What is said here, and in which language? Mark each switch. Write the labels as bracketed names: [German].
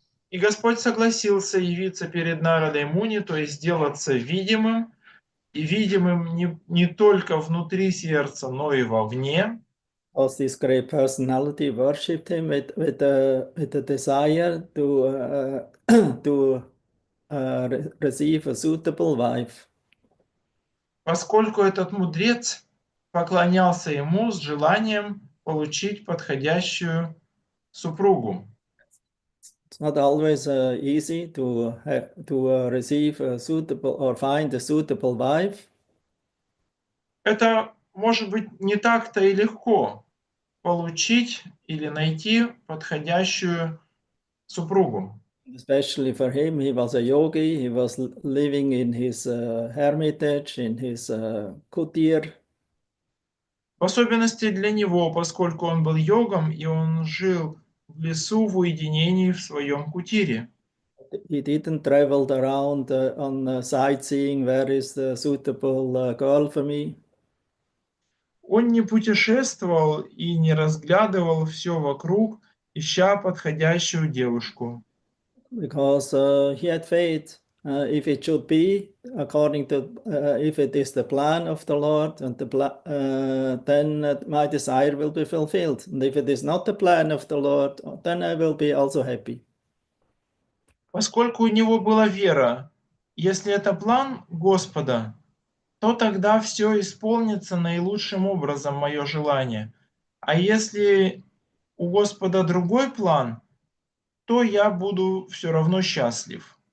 [Russian] И Господь согласился явиться перед Нарадой Муни, то есть сделаться видимым, и видимым не только внутри сердца, но и вовне. [English] Because this great personality worshipped him with a desire to receive a suitable wife. [Russian] Поскольку этот мудрец поклонялся ему с желанием получить подходящую супругу. [English] It's not always easy to receive a suitable or find a suitable wife. [Russian] Это может быть не так-то и легко получить или найти подходящую супругу. [English] Especially for him, he was a yogi. He was living in his hermitage, in his kutir. [Russian] В особенности для него, поскольку он был йогом, и он жил в лесу в уединении в своем кутире. [English] He didn't travel around on sightseeing. Where is the suitable girl for me? [Russian] Он не путешествовал и не разглядывал все вокруг, ища подходящую девушку. [English] Because he had faith. If it should be according to, if it is the plan of the Lord, and then my desire will be fulfilled. And if it is not the plan of the Lord, then I will be also happy. [Russian] Поскольку у него была вера, если это план Господа, то тогда все исполнится наилучшим образом, мое желание. А если у Господа другой план, то я буду все равно счастлив.